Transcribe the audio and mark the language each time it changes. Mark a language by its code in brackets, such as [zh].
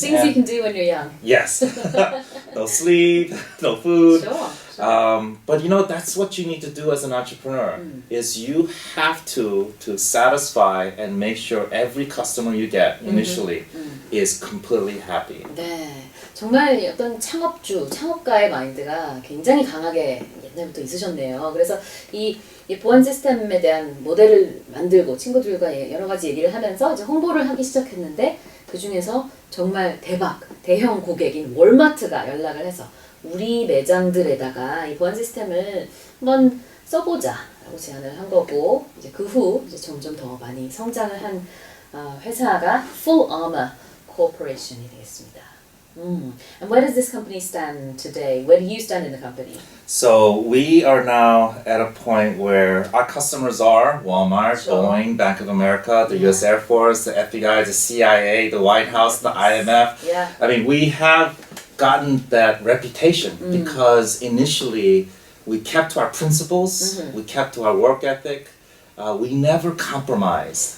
[en] Things you can do when you're young. Yes. No sleep, no food. Sure. But that's what you need to do as an entrepreneur is you have to satisfy and make sure every customer you get initially is completely happy. [ko] 네, 정말 어떤 창업가의 마인드가 굉장히 강하게 옛날부터 있으셨네요. 그래서 이 보안 시스템에 대한 모델을 만들고 친구들과 여러 가지 얘기를 하면서 이제 홍보를 하기 시작했는데 그 중에서 정말 대형 고객인 월마트가 연락을 해서 우리 매장들에다가 이 보안 시스템을 한번 써보자라고 제안을 한 거고 이제 그 후 이제 점점 더 많이 성장을 한 회사가 FullArmor Corporation이 되겠습니다. [en] And where does this company stand today? Where do you stand in the company? So we are now at a point where our customers are Walmart, Boeing, Bank of America, the U.S. Air Force, the FBI, the CIA, the White House, the IMF. Yeah. I mean, we have gotten that reputation because initially we kept to our principles, we kept to our work ethic, we never compromised.